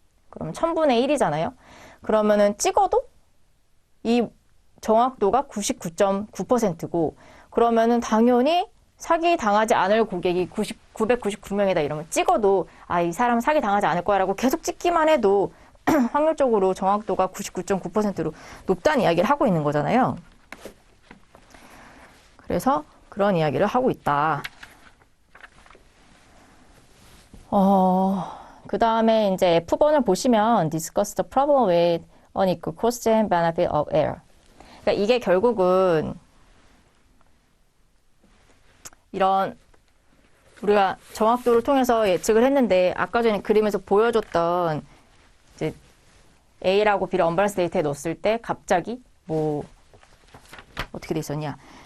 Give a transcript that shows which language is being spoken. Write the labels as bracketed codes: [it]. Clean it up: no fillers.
[ko] 그러면 1000분의 1이잖아요. 그러면은 찍어도 이 정확도가 99.9%고, 그러면은 당연히 사기 당하지 않을 고객이 999명이다 이러면 찍어도 이 사람은 사기 당하지 않을 거야라고 계속 찍기만 해도 확률적으로 정확도가 99.9%로 높다는 이야기를 하고 있는 거잖아요. 그래서 그런 이야기를 하고 있다. 그 다음에 이제 F번을 보시면 [en] discuss the problem with unequal cost and benefit of error. [ko] 그러니까 이게 결국은 이런 우리가 정확도를 통해서 예측을 했는데, 아까 전에 그림에서 보여줬던 이제 A라고 B를 언밸런스 데이터에 넣었을 때 갑자기 어떻게 돼 있었냐?